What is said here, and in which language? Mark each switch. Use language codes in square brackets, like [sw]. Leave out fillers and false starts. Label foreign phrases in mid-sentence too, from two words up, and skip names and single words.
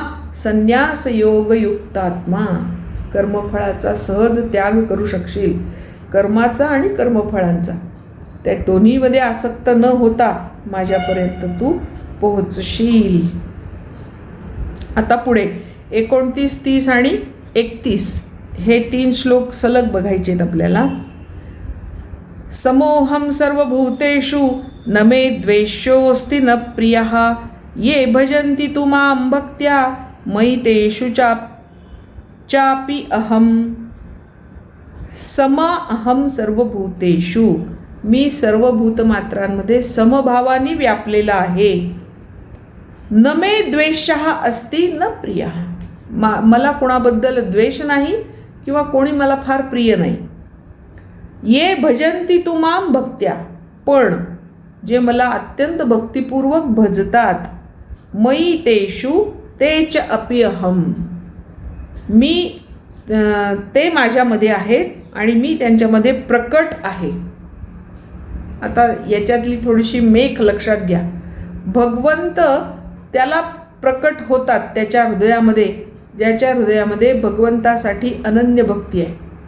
[sa] संन्यास योग युक्तात्मा, [mr] कर्मफळाचा सहज त्याग करू शकशील, कर्माचा आणि कर्मफळांचा. त्या दोन्हीमध्ये आसक्त न होता माझ्यापर्यंत तू पोहोचशील. आता पुढे 29, 30 आणि 31 हे 3 श्लोक सलग बघायचे आहेत आपल्याला. [sa] समोहम सर्वभूतेषु न मे द्वेष्योऽस्ति न प्रियः, ये भजन्ति तु मां भक्त्या मयि तेषु चापि अहम. सम अहम सर्वभूतेषु, [mr] मी सर्व भूतमात्रांमध्ये समभावाने व्यापलेला आहे. [sa] न मे द्वेषः अस्ति न प्रियः, [mr] मला कोणाबद्दल द्वेष नाही किंवा कोणी मला फार प्रिय नाही. [sa] ये भजन्ति तु मां भक्त्या, [mr] पण जे मला अत्यंत भक्तिपूर्वक भजतात, [sa] मयि तेषु [mr] तेच [sa] अपि अहम, [mr] मी ते माझ्यामध्ये आहेत आणि मी त्यांच्यामध्ये प्रकट आहे. आता याच्यातली थोडीशी मेख लक्षात घ्या. भगवंत त्याला प्रकट होतात त्याच्या हृदयामध्ये, ज्याच्या हृदयामध्ये भगवंतासाठी अनन्य भक्ती आहे.